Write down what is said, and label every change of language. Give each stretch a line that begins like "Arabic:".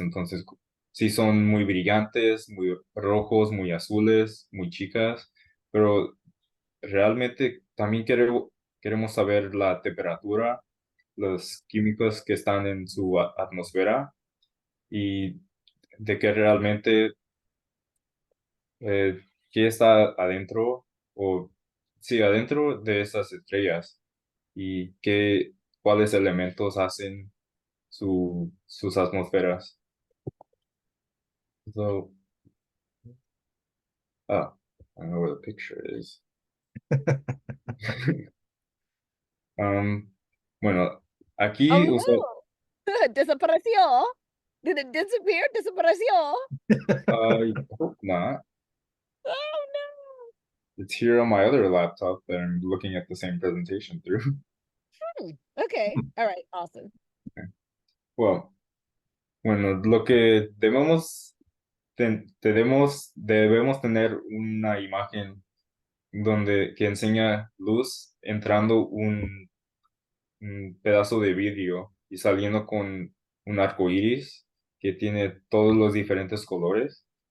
Spanish: Entonces, sí son muy brillantes, muy rojos, muy azules, muy chicas, pero realmente también queremos saber la temperatura, los químicos que están en su atmósfera y de qué realmente qué está adentro o sí, adentro de esas estrellas y cuáles elementos hacen sus atmósferas.
English: So, I don't know where the picture is.
Spanish: Bueno, aquí Oh no, desapareció.
English: Did it disappear?
Spanish: Desapareció.
English: I hope not. Oh no. It's here on my other laptop that I'm looking at the same presentation through. Okay. All right. Awesome.
Spanish: Well, bueno, lo que debemos tener una imagen que enseña luz entrando un pedazo de vidrio y saliendo con un arco iris que tiene todos los diferentes colores.